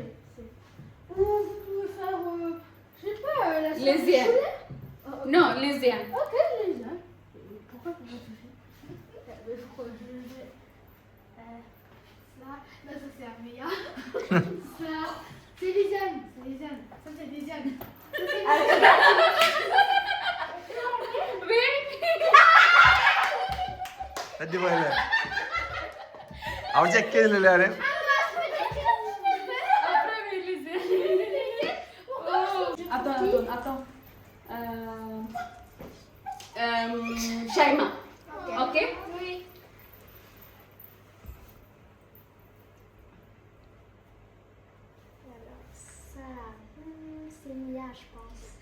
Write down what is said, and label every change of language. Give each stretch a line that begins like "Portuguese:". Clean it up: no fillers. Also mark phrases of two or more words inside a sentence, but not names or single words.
French: Ou vous pouvez faire, je sais pas, la sauce Lisiane. poulet. Non, Lucia. Ok, Lisiane. Pourquoi faut pas toucher? Mais pourquoi je vais. Ça, là, ça c'est Arméa. Ça, c'est Lisiane. Ça, c'est Lisiane.
Malayalam: അടിപൊളിയല്ലേ അവൻ ചെക്ക് ചെയ്തില്ലല്ലോ ആരെ
French: Attends. Shaima. Ok. Oui. Alors, ça, c'est Mia, je pense.